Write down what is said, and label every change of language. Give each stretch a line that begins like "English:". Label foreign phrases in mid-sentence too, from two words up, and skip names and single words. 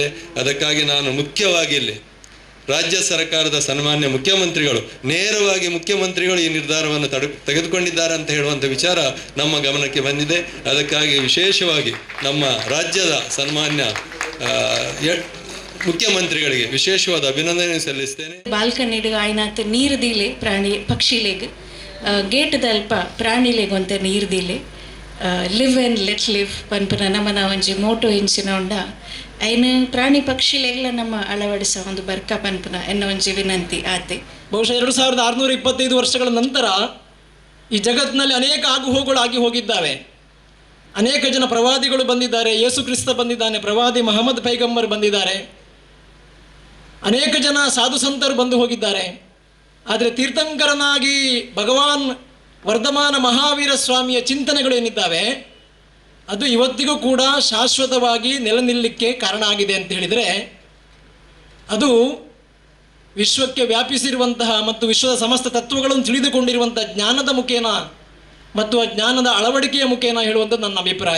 Kannada: ಅದಕ್ಕಾಗಿ ನಾನು ಮುಖ್ಯವಾಗಿ ಇಲ್ಲಿ ರಾಜ್ಯ ಸರ್ಕಾರದ ಸನ್ಮಾನ್ಯ ಮುಖ್ಯಮಂತ್ರಿಗಳು ನೇರವಾಗಿ ಮುಖ್ಯಮಂತ್ರಿಗಳು ಈ ನಿರ್ಧಾರವನ್ನು ತೆಗೆದುಕೊಂಡಿದ್ದಾರೆ ಅಂತ ಹೇಳುವಂಥ ವಿಚಾರ ನಮ್ಮ ಗಮನಕ್ಕೆ ಬಂದಿದೆ. ಅದಕ್ಕಾಗಿ ವಿಶೇಷವಾಗಿ ನಮ್ಮ ರಾಜ್ಯದ ಸನ್ಮಾನ್ಯ ಮುಖ್ಯಮಂತ್ರಿಗಳಿಗೆ ವಿಶೇಷವಾದ ಅಭಿನಂದನೆ ಸಲ್ಲಿಸ್ತೇನೆ.
Tulu: ಬಾಲ್ಕನಿಡ್ ಆಯ್ನಾತ್ ನೀರು ದೀಲೆ ಪ್ರಾಣಿ ಪಕ್ಷಿಲೆಗ್ ಗೇಟ್ ದಲ್ಪ ಪ್ರಾಣಿಲೆಗ್ ಒಂತೆ ನೀರು ದೀಲೆ
English: live and let live
Tulu: ಪನ್ಪುನ ನಮ್ಮನ ಒಂಜಿ ಮೋಟೋ ಇಂಚಿನ ಉಂಡ ಐನು ಪ್ರಾಣಿ ಪಕ್ಷಿಲೆಗ್ಲ ನಮ್ಮ ಅಳವಡಿಸ ಒಂದು ಬರ್ಕ ಪನ್ಪುನ ಎನ್ನ ಒಂಜಿ ವಿನಂತಿ ಆತೆ.
Kannada: ಬಹುಶಃ 2625 ವರ್ಷಗಳ ನಂತರ ಈ ಜಗತ್ತಿನಲ್ಲಿ ಅನೇಕ ಆಗುಹೋಗುಗಳು ಆಗಿ ಹೋಗಿದ್ದಾವೆ. ಅನೇಕ ಜನ ಪ್ರವಾದಿಗಳು ಬಂದಿದ್ದಾರೆ. ಯೇಸು ಕ್ರಿಸ್ತ ಬಂದಿದ್ದಾನೆ, ಪ್ರವಾದಿ ಮಹಮ್ಮದ್ ಪೈಗಂಬರ್ ಬಂದಿದ್ದಾರೆ, ಅನೇಕ ಜನ ಸಾಧು ಸಂತರು ಬಂದು ಹೋಗಿದ್ದಾರೆ. ಆದರೆ ತೀರ್ಥಂಕರನಾಗಿ ಭಗವಾನ್ ವರ್ಧಮಾನ ಮಹಾವೀರ ಸ್ವಾಮಿಯ ಚಿಂತನೆಗಳೇನಿದ್ದಾವೆ ಅದು ಇವತ್ತಿಗೂ ಕೂಡ ಶಾಶ್ವತವಾಗಿ ನೆಲೆನಿಲ್ಲಕ್ಕೆ ಕಾರಣ ಆಗಿದೆ ಅಂತ ಹೇಳಿದರೆ ಅದು ವಿಶ್ವಕ್ಕೆ ವ್ಯಾಪಿಸಿರುವಂತಹ ಮತ್ತು ವಿಶ್ವದ ಸಮಸ್ತ ತತ್ವಗಳನ್ನು ತಿಳಿದುಕೊಂಡಿರುವಂಥ ಜ್ಞಾನದ ಮುಖೇನ ಮತ್ತು ಆ ಜ್ಞಾನದ ಅಳವಡಿಕೆಯ ಮುಖೇನ ಹೇಳುವಂಥದ್ದು ನನ್ನ ಅಭಿಪ್ರಾಯ.